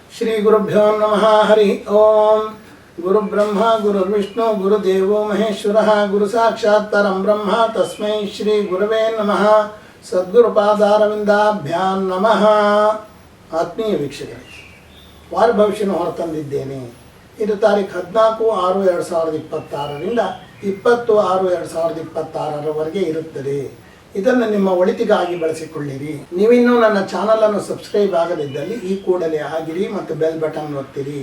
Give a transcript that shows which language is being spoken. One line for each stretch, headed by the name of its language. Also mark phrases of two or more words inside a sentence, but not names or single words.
Sanskrit: ಶ್ರೀ ಗುರುಭ್ಯೋ ನಮಃ. ಹರಿ ಓಂ. ಗುರು ಬ್ರಹ್ಮ ಗುರು ವಿಷ್ಣು ಗುರುದೇವೋ ಮಹೇಶ್ವರ ಗುರು ಸಾಕ್ಷಾತ್ ಪರಂ ಬ್ರಹ್ಮ ತಸ್ಮೈ ಶ್ರೀ ಗುರವೇ ನಮಃ. ಸದ್ಗುರುಪಾದಾರವಿಂದಾಭ್ಯಾಂ ನಮಃ.
Kannada: ಆತ್ಮೀಯ ವೀಕ್ಷಕರೇ, ವಾರ ಭವಿಷ್ಯನ ಹೊರತಂದಿದ್ದೇನೆ. ಇದು ತಾರೀಖು 14/6/2026ರಿಂದ 20/6/2026ರವರೆಗೆ ಇರುತ್ತದೆ. ಇದನ್ನು ನಿಮ್ಮ ಒಳಿತಿಗಾಗಿ ಬಳಸಿಕೊಳ್ಳಿರಿ. ನೀವಿನ್ನೂ ನನ್ನ ಚಾನಲನ್ನು ಸಬ್ಸ್ಕ್ರೈಬ್ ಆಗದಿದ್ದಲ್ಲಿ ಈ ಕೂಡಲೇ ಆಗಿರಿ ಮತ್ತು ಬೆಲ್ ಬಟನ್ ಒತ್ತಿರಿ.